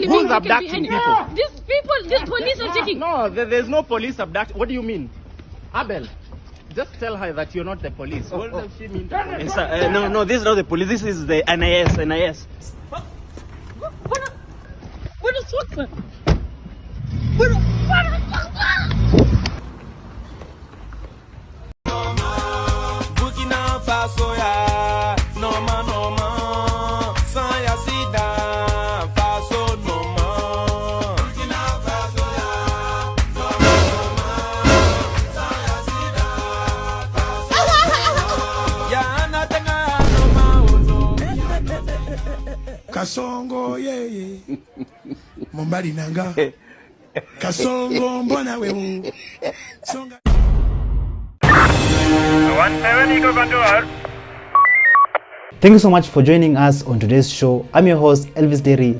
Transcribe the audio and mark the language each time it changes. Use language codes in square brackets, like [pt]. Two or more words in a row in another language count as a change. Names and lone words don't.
[en] Who's abducting people? These police are taking. No, there's no police abduction. What do you mean? Abel, just tell her that you're not the police. What does she mean? No, this is not the police. This is the NIS. What is what? Burkina Faso ya noma san ya sida Faso noma. Burkina Faso ya noma san ya sida Faso ya na tenga noma Kasongo yeye Mombali nanga Kasongo mbona wewe Songa Thank you so much for joining us on today's show. I'm your host, Elvis Derry.